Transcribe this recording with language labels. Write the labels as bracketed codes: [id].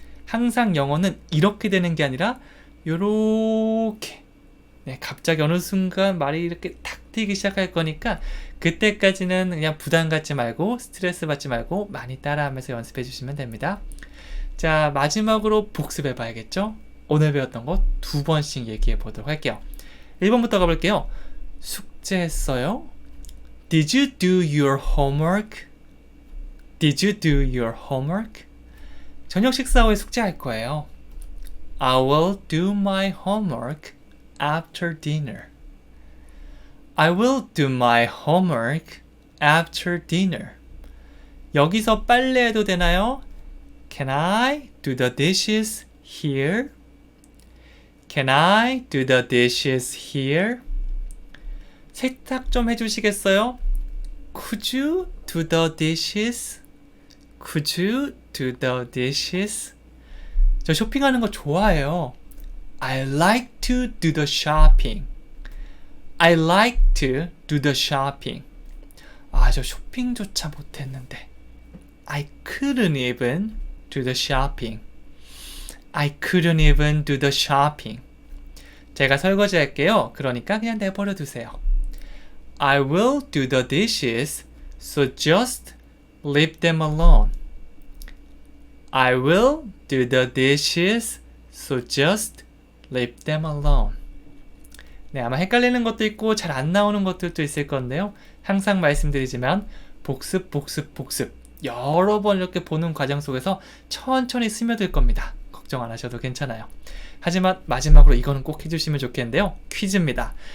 [ko] 항상 영어는 이렇게 되는 게 아니라 요렇게, 네, 갑자기 어느 순간 말이 이렇게 탁 트이기 시작할 거니까 그때까지는 그냥 부담 갖지 말고 스트레스 받지 말고 많이 따라하면서 연습해 주시면 됩니다. 자, 마지막으로 복습해 봐야겠죠? 오늘 배웠던 거 2번씩 얘기해 보도록 할게요. 1번부터 가볼게요. 숙제했어요? [en] Did you do your homework? Did you do your homework? [ko] 저녁 식사 후에 숙제할 거예요. [en] I will do my homework after dinner. I will do my homework after dinner. [ko] 여기서 빨래해도 되나요? [en] Can I do the dishes here? Can I do the dishes here? [ko] 세탁 좀 해주시겠어요? [en] Could you do the dishes? Could you do the dishes? [ko] 저 쇼핑하는 거 좋아해요. [en] I like to do the shopping. I like to do the shopping. [ko] 저 쇼핑조차 못했는데. [en] I couldn't even do the shopping. I couldn't even do the shopping. [ko] 제가 설거지 할게요. 그러니까 그냥 내버려 두세요. [en] I will do the dishes, so just leave them alone. I will do the dishes, so just leave them alone. [ko] 네, 아마 헷갈리는 것도 있고 잘 안 나오는 것들도 있을 건데요. 항상 말씀드리지만 복습, 복습, 복습 여러 번 이렇게 보는 과정 속에서 천천히 스며들 겁니다. 걱정 안 하셔도 괜찮아요. 하지만 마지막으로 이거는 꼭 해주시면 좋겠는데요. 퀴즈입니다.